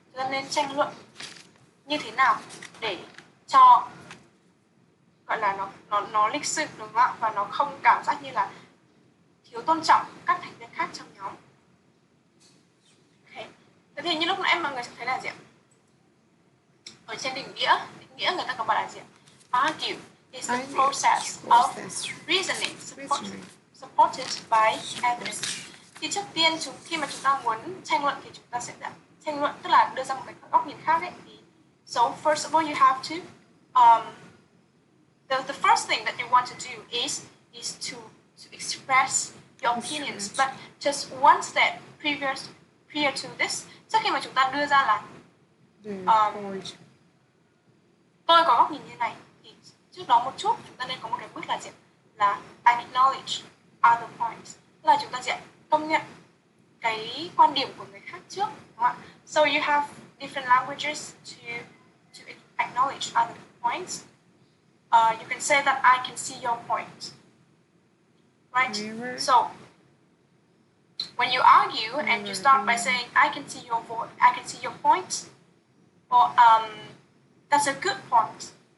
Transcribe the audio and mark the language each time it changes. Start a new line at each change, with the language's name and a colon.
Vietnamese: Chúng ta nên tranh luận như thế nào để cho gọi là nó lịch sự, đúng không ạ? Và nó không cảm giác như là thiếu tôn trọng các thành viên khác trong nhóm. Okay. Thế thì như lúc nãy mọi người sẽ thấy là gì ạ? Ở trên định nghĩa người ta có bảo là gì ạ?
English: Argue is the process of reasoning supported by evidence.
Vietnamese: Thì trước tiên khi mà chúng ta muốn tranh luận thì chúng ta sẽ tranh luận, tức là đưa ra một cái góc nhìn khác ấy. Thì
English: so first of all you have to the first thing that you want to do is to express your opinions, but just one step prior to this,
Vietnamese: trước khi mà chúng ta đưa ra là tôi có góc nhìn như này, thì trước đó một chút chúng ta nên có một cái bước là gì? Là
English: I acknowledge other points,
Vietnamese: tức là chúng ta sẽ công nhận cái quan điểm của người khác trước, đúng không ạ?
English: So you have different languages to acknowledge other points. You can say that I can see your point, right? So when you argue and you start by saying I can see your voice, I can see your point, or that's a good point.